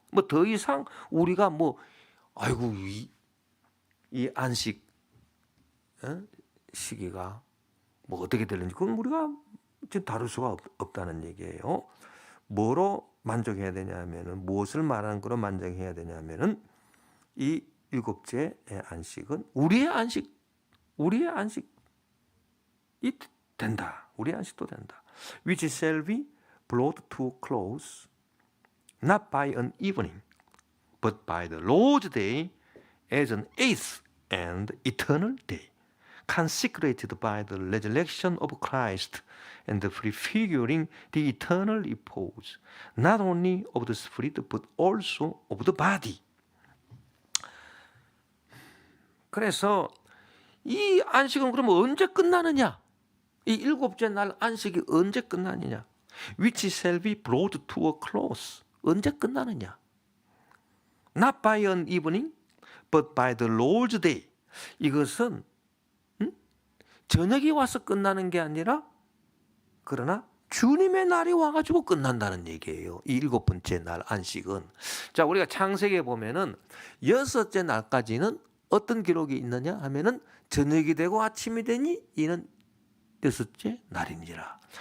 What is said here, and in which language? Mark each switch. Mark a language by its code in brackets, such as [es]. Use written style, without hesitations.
[ko] 뭐 더 이상 우리가 뭐 아이고 이 안식 시기가 뭐 어떻게 되는지 그건 우리가 지금 다룰 수가 없다는 얘기예요. 뭐로 만족해야 되냐면은 무엇을 말하는 거로 만족해야 되냐면은 이 일곱째 안식은 우리의 안식이 된다. 우리의 안식도 된다. [en] Which shall be brought to close not by an evening but by the Lord's day as an eighth and eternal day consecrated by the resurrection of Christ and prefiguring the eternal repose not only of the spirit but also of the body. [ko] 그래서 이 안식은 그러면 언제 끝나느냐? 이 일곱째 날 안식이 언제 끝나느냐? [en] Which shall be brought to a close. [ko] 언제 끝나느냐? [en] Not by an evening, but by the Lord's day. [ko] 이것은 저녁이 와서 끝나는 게 아니라 그러나 주님의 날이 와가지고 끝난다는 얘기예요. 이 일곱 번째 날 안식은. 자, 우리가 창세기에 보면은 여섯째 날까지는 어떤 기록이 있느냐 하면은 저녁이 되고 아침이 되니 이는 여섯째 날이니라.